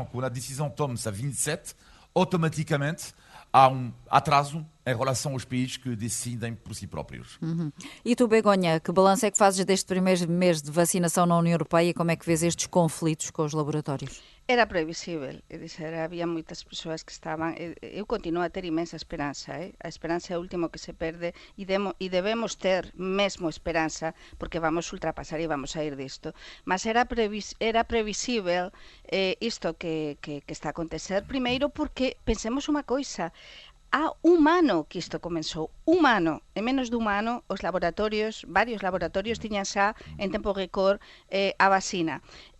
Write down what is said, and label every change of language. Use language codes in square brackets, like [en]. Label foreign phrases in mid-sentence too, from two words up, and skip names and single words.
[pt] Quando a decisão toma-se a 27, automaticamente há um atraso em relação aos países que decidem por si próprios. E tu, Begonha, que balanço é que fazes deste primeiro mês de vacinação na União Europeia e como é que vês estes conflitos com os laboratórios? Era previsível, é dizer, [gl] había moitas persoas que estaban, eu continuo a ter imensa esperanza, a esperanza é o último que se perde e debemos ter mesmo esperanza porque vamos ultrapasar e vamos a ir disto, mas era previsível isto que está a acontecer, primeiro porque pensemos unha coisa, há un ano que isto comenzou, un ano, en menos dun ano, os laboratorios, varios laboratorios tiñan xa en tempo récord a vacina.